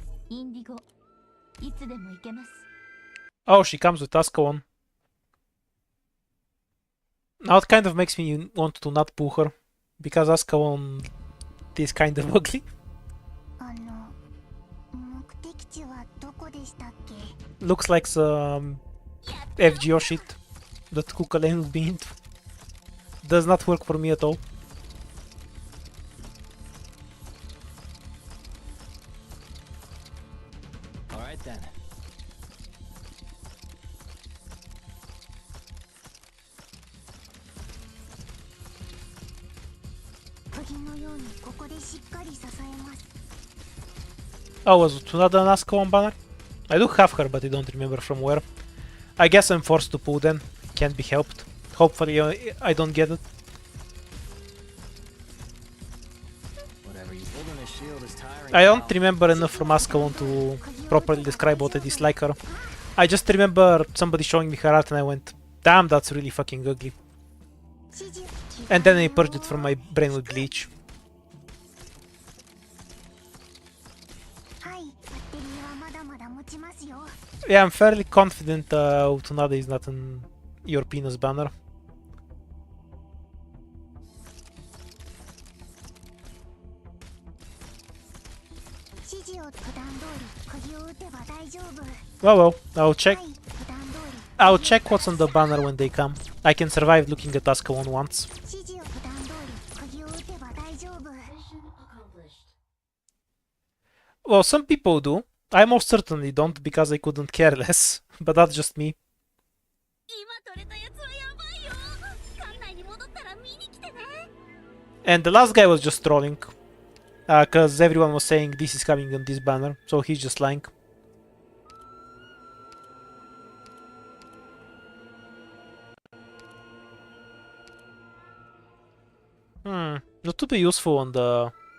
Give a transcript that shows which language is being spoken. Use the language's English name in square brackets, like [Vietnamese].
[Japanese] Indigo. いつでも行けます。 [English] Oh, she comes with Ascalon. Now it kind of makes me want to not pull her, because Ascalon is kind of ugly. [Japanese] 目的地はどこでしたっけ？ [English] Looks like some FGO shit that Kukalen will be into. Does not work for me at all. Alright then. [Japanese] 釘のようにここでしっかり支えます。 [English] Oh, was Tsunade an Ascalon banner? I do have her, but I don't remember from where. I guess I'm forced to pull then. Can't be helped. Hopefully I don't get it. Whatever you holding a shield is tiring. I don't remember enough from Ascalon to properly describe what I dislike her. I just remember somebody showing me her art and I went, damn, that's really fucking ugly. [Japanese] 指示 [English] And then I purged it from my brain with bleach. [Japanese] はい、バッテリーはまだまだ持ちますよ。 [English] Yeah, I'm fairly confident Tsunade is not an European's banner. [Japanese] 指示を普段通り釘を打てば大丈夫。 [English] Well, I'll check. [Japanese] はい、普段通り [English] I'll check what's on the banner when they come. I can survive looking at Ascalon once. [Japanese] 指示を普段通り釘を打てば大丈夫。 [English] Mission accomplished. Well, some people do. I most certainly don't because I couldn't care less. But that's just me. [Japanese] 今取れたやつはやばいよ。館内に戻ったら見に来てね。 [English] And the last guy was just trolling. Cause everyone was saying this is coming on this banner, so he's just lying. Not to be useful on the...